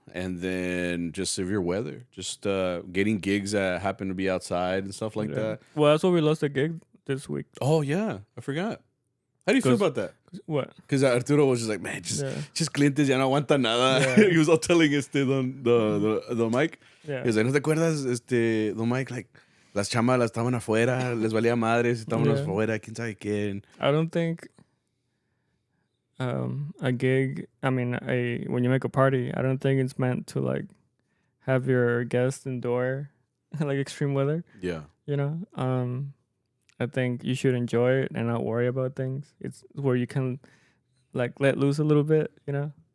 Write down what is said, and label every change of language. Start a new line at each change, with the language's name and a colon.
English: And then just severe weather. Just getting gigs that happen to be outside and stuff like that. Well, that's why we lost a gig this week. Oh, yeah. I forgot. How do you feel about that? What? Because Arturo was just like, man, just
Spanish: clientes ya no aguantan nada.
English: Yeah. He was all telling the Mike. Yeah. He was like,
Spanish: ¿no te acuerdas, don Mike?
English: Like,
Spanish: las chamas las estaban afuera, les valía madres, estábamos afuera, quién sabe quién.
English: I don't think a gig, when you make a party, I don't think it's meant to like have your guests endure like extreme weather. Yeah. You know? I think you should enjoy it and not worry about things. It's where you can like let loose a little bit, you know?